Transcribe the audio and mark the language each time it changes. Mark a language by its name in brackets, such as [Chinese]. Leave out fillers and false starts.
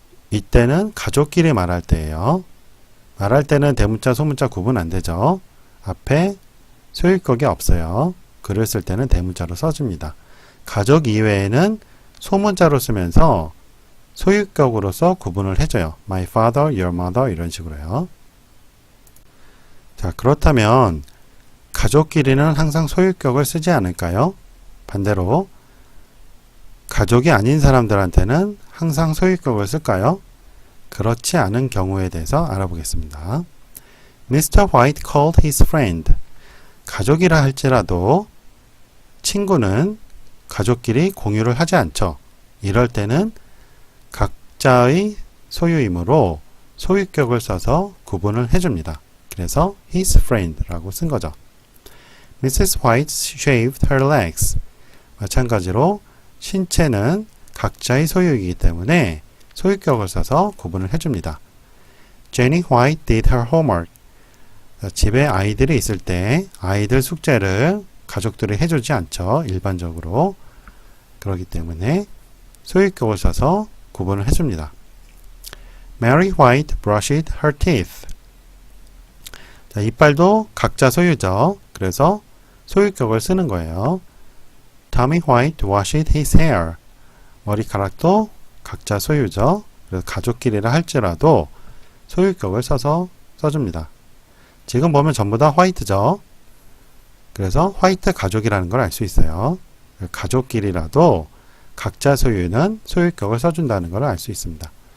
[Korean] 이때는 가족끼리 말할 때예요. 말할 때는 대문자, 소문자 구분 안 되죠. 앞에 소유격이 없어요. 글을 쓸 때는 대문자로 써줍니다. 가족 이외에는 소문자로 쓰면서 소유격으로서 구분을 해줘요. [English] My father, your mother [Korean] 이런 식으로요. 자, 그렇다면 가족끼리는 항상 소유격을 쓰지 않을까요? 반대로 가족이 아닌 사람들한테는 항상 소유격을 쓸까요? 그렇지 않은 경우에 대해서 알아보겠습니다. [English] Mr. White called his friend. [Korean] 가족이라 할지라도 친구는 가족끼리 공유를 하지 않죠. 이럴 때는 각자의 소유이므로 소유격을 써서 구분을 해줍니다. 그래서 his friend라고 쓴 거죠. [English] Mrs. White shaved her legs. [Korean] 마찬가지로 신체는 각자의 소유이기 때문에 소유격을 써서 구분을 해줍니다. [English] Jenny White did her homework. [Korean] 집에 아이들이 있을 때 아이들 숙제를 가족들이 해주지 않죠. 일반적으로. 그렇기 때문에 소유격을 써서 구분을 해줍니다. [English] Mary White brushed her teeth. [Korean] 자, 이빨도 각자 소유죠. 그래서 소유격을 쓰는 거예요. [English] Tommy White washed his hair. [Korean] 머리카락도 각자 소유죠. 그래서 가족끼리라 할지라도 소유격을 써줍니다. 지금 보면 전부 다 화이트죠. 그래서 화이트 가족이라는 걸 알 수 있어요. 가족끼리라도 각자 소유는 소유격을 써준다는 걸 알 수 있습니다.